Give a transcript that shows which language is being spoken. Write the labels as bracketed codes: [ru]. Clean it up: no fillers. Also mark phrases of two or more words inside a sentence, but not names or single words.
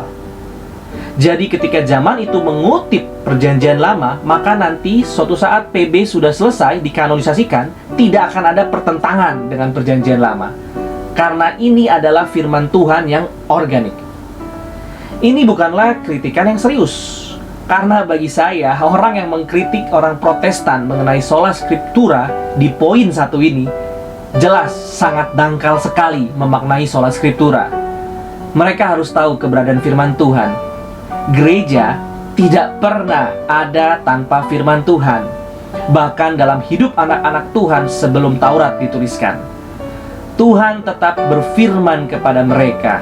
[id] Jadi ketika zaman itu mengutip perjanjian lama, maka nanti suatu saat PB sudah selesai dikanonisasikan, tidak akan ada pertentangan dengan perjanjian lama. Karena ini adalah firman Tuhan yang organik. Ini bukanlah kritikan yang serius. Karena bagi saya, orang yang mengkritik orang Protestan mengenai [la] sola scriptura [id] di poin satu ini jelas sangat dangkal sekali memaknai [la] sola scriptura. [id] Mereka harus tahu keberadaan firman Tuhan. Gereja tidak pernah ada tanpa firman Tuhan. Bahkan dalam hidup anak-anak Tuhan sebelum Taurat dituliskan, Tuhan tetap berfirman kepada mereka.